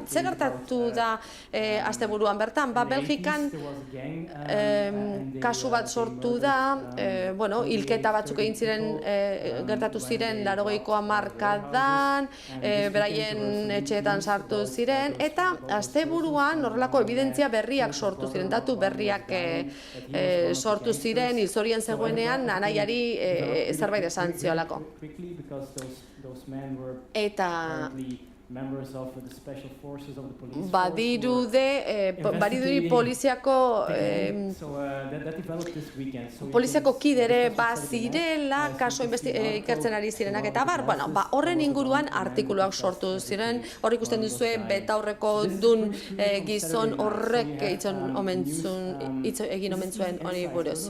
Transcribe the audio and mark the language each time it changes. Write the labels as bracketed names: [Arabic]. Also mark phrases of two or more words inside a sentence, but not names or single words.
[Basque] Zer gertatu da asteburuan bertan? Belgikan kasu bat sortu da, hilketa batzuk egin ziren, gertatu ziren 80ko hamarkadan, beraien etxeetan sartu ziren, eta asteburuan horrelako evidentzia berriak sortu ziren, datu berriak sortu ziren, hilzorian zegoenean anaiari zerbait esan ziolako. Eta [English] members of the special forces of the police [Basque] badirudi poliziako poliziako kidere bazirela, kaso ikertzen ari zirenak eta bar, horren inguruan artikuluak sortu ziren, hor ikusten duzue betaurreko dun gizon horrek egin omen zuen hori buruz.